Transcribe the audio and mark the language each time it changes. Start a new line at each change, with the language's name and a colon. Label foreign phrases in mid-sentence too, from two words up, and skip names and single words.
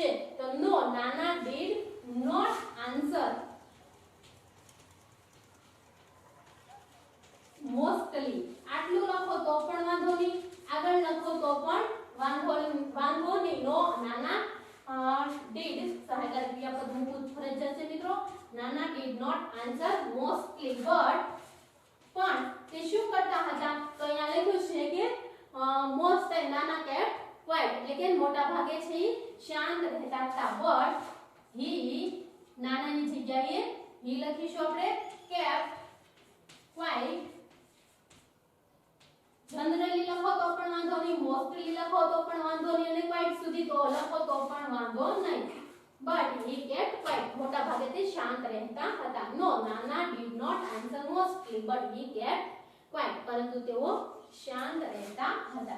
English: તો No, Nana did not answer mostly.
Gujarati: આટલું લખો તો પણ વાંધો નહીં, આગળ લખો તો પણ વાંધો નહીં.
English: No, Nana did
Gujarati: સહાયકારક ક્રિયાપદ મૂકવું ફરજિયાત છે મિત્રો.
English: નાના did not answer mostly, but
Gujarati: પણ તે શું કરતા હતા? તો અહીંયા લખ્યું છે કે
English: most time
Gujarati: નાના
English: kept quiet,
Gujarati: એટલે કે મોટા ભાગે છે શાંત રહેતા હતા.
English: but he,
Gujarati: નાનાની જગ્યાએ he લખીશું આપણે
English: kept quiet.
Gujarati: જનરલી લખો તો પણ વાંધો નહીં, મોસ્ટલી લખો તો પણ વાંધો નહીં, અને ક્વાઇટ સુધી તો લખો તો પણ વાંધો નહીં.
English: but he kept quiet,
Gujarati: મોટા ભાગે તે શાંત રહેતા હતા.
English: No, Nana did not answer mostly, but he kept quiet,
Gujarati: પરંતુ તેઓ શાંત રહેતા હતા.